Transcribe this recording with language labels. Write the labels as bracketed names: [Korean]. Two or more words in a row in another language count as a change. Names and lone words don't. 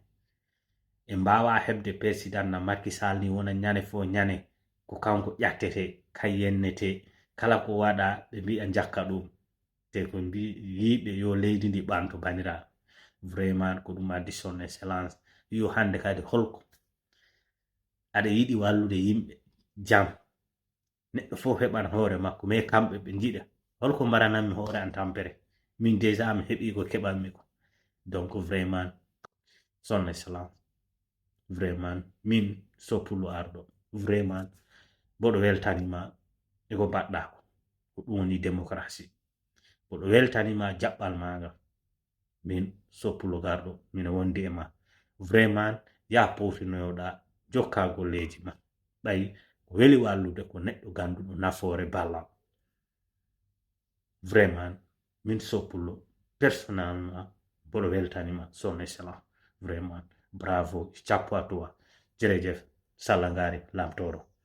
[Fula] e mbawa heɓde président na Macky Sall ni wona ñane fo ñane ko kanko ƴattete kay yennete, kala ko waɗa ɓe mbi'a jakka ɗum, te ko yiɓe yo leydi ndi ɓanto bandiraɓe. vraiment ko ɗum addi [French] son excellence [Fula] yo hande kadi holko aɗa yiɗi wallude yimɓe jam, neɗɗo fof heɓan hoore makko mais kamɓe ɓe jiɗa holko mbarananmi hoore an tampere min déjà mi heɓi ko keɓanmi ko [French] donc vraiment son excellence vraiment [Fula] min Soppulu arɗo vraiment boɗo weltanima eko mbaɗɗa ko ɗum woni démocratie boɗo weltanima jaɓɓal maga min Soppulu garɗo mina wondi e ma vraiment ya powtinoyoɗa jokka golleji ma ɓayi ko weli wallude ko neɗɗo ganduɗo nafoore ballal [French] vraiment min Soppulu personnellement [Fula] boɗo weltanima [French] son excellence vraiment bravo chapeau à toi jërëjëf Salla Ngari Lamtoro